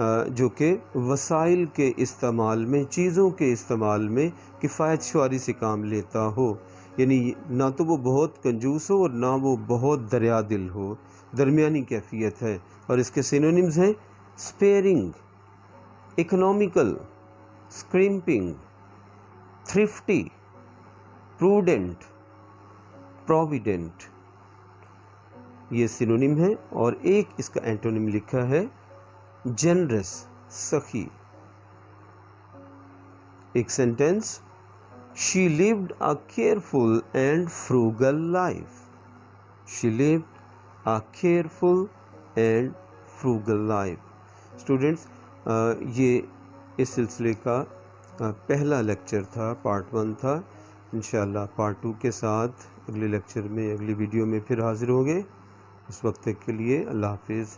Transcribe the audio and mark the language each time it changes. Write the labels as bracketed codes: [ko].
[ur] جو کہ وسائل کے استعمال میں، چیزوں کے استعمال میں کفایت شعاری سے کام لیتا ہو، یعنی نہ تو وہ بہت کنجوس ہو اور نہ وہ بہت دریا دل ہو، درمیانی کیفیت ہے۔ اور اس کے سینونیمز ہیں اسپیئرنگ، اکنامیکل، اسکریمپنگ، تھرفٹی، پروڈنٹ، پروویڈنٹ، یہ سینونیم ہے۔ اور ایک اس کا اینٹونیم لکھا ہے جنرس، سخی۔ ایک sentence, [en] she lived a careful and frugal life. She lived a careful and frugal life. [ur] Students, یہ اس سلسلے کا پہلا لیکچر تھا، پارٹ 1 تھا۔ انشاءاللہ پارٹ 2 کے ساتھ اگلے لیکچر میں، اگلی ویڈیو میں پھر حاضر ہوں گے۔ اس وقت کے لیے اللہ حافظ۔